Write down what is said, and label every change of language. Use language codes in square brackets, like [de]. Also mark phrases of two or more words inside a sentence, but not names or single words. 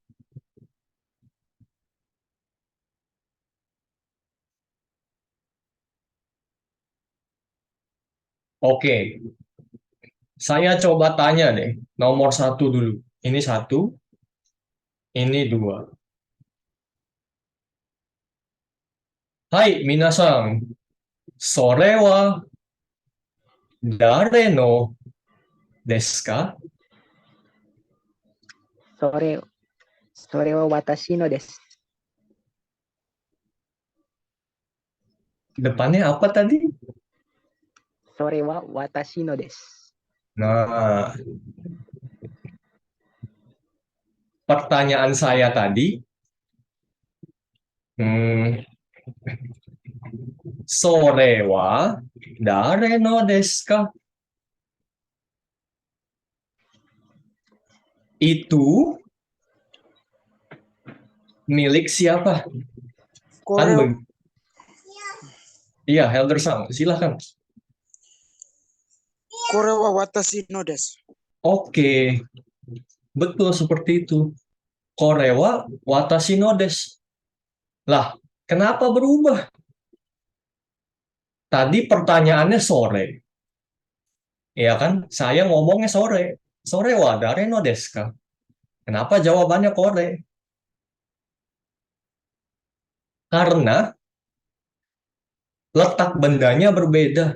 [id] Oke, saya coba tanya deh, nomor satu dulu. Ini satu, ini dua. [ja] はい、皆さん. それは誰のですか? それは私のです. [id] Depannya apa tadi? [ja] それは私のです. [id] Nah, pertanyaan saya tadi, hmm, [ja] それは誰のですか? [id] Itu milik siapa? Kan [ja] Koreo, [id] iya, Helder Sang, silahkan. [ja] これは私のです. [id] Oke, betul seperti itu. [ja] これは私のです. [id] Lah, kenapa berubah? Tadi pertanyaannya sore. Iya kan? Saya ngomongnya sore. [ja] それは誰のですか? [id] Kenapa jawabannya kore? Karena letak bendanya berbeda.